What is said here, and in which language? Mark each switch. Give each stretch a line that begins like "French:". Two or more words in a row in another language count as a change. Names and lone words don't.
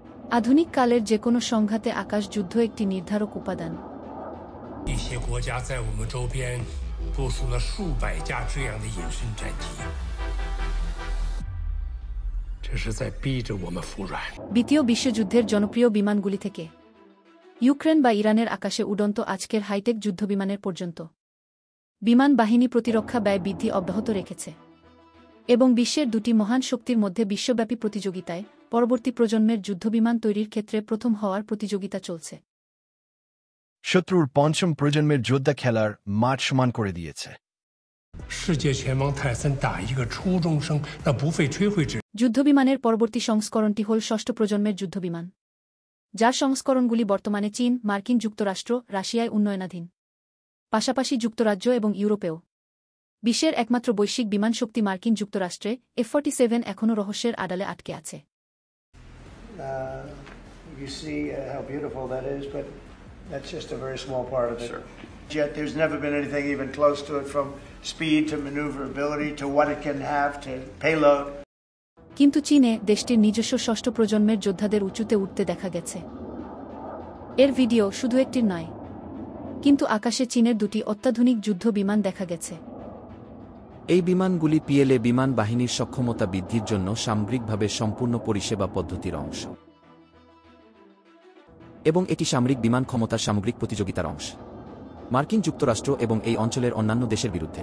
Bangla: আধুনিক কালের যে কোনো সংঘাতে আকাশ যুদ্ধ একটি নির্ধারক উপাদান।
Chinese: 一些国家在我们周边部署了数百架这样的隐身战机，这是在逼着我们服软。
Bangla: দ্বিতীয় বিশ্বযুদ্ধের জনপ্রিয় বিমানগুলি থেকে ইউক্রেন বা ইরানের আকাশে উড়ন্ত আজকের হাইটেক যুদ্ধবিমানের পর্যন্ত বিমান বাহিনী প্রতিরক্ষা ব্যয় বৃদ্ধি অব্যাহত রেখেছে এবং বিশ্বের দুটি মহান শক্তির মধ্যে বিশ্বব্যাপী প্রতিযোগিতায় পরবর্তী প্রজন্মের যুদ্ধবিমান তৈরির ক্ষেত্রে প্রথম হওয়ার প্রতিযোগিতা চলছে। শত্রুর পঞ্চম প্রজন্মের যোদ্ধা খেলার মাঠ সমান করে দিয়েছে।
Chinese: 世界拳王泰森打一个初中生，那不费吹灰之。
Bangla: যুদ্ধবিমানের পরবর্তী সংস্করণটি হল ষষ্ঠ প্রজন্মের যুদ্ধবিমান, যার সংস্করণগুলি বর্তমানে চীন, মার্কিন যুক্তরাষ্ট্র, রাশিয়ায় উন্নয়নাধীন, পাশাপাশি যুক্তরাজ্য এবং ইউরোপেও। বিশ্বের একমাত্র বৈশ্বিক বিমান শক্তি মার্কিন যুক্তরাষ্ট্রে F-47 এখনও রহস্যের আড়ালে আটকে আছে।
English: You see how beautiful that is, but that's just a very small part of it. Sure. Yet there's never been anything even close to it, from speed to maneuverability to what it can have to payload.
Bangla: কিন্তু চীনে দেশটির নিজস্ব ষষ্ঠ প্রজন্মের যোদ্ধাদের উঁচুতে উঠতে দেখা গেছে। এর ভিডিও শুধু একটির নয়, কিন্তু আকাশে চীনের দুটি অত্যাধুনিক যুদ্ধ বিমান দেখা গেছে। এই বিমানগুলি পিএলএ বিমান বাহিনীর সক্ষমতা বৃদ্ধির জন্য সামগ্রিকভাবে সম্পূর্ণ পরিষেবা পদ্ধতির অংশ, এবং এটি সামরিক বিমান ক্ষমতার সামগ্রিক প্রতিযোগিতার অংশ মার্কিন যুক্তরাষ্ট্র এবং এই অঞ্চলের অন্যান্য দেশের বিরুদ্ধে।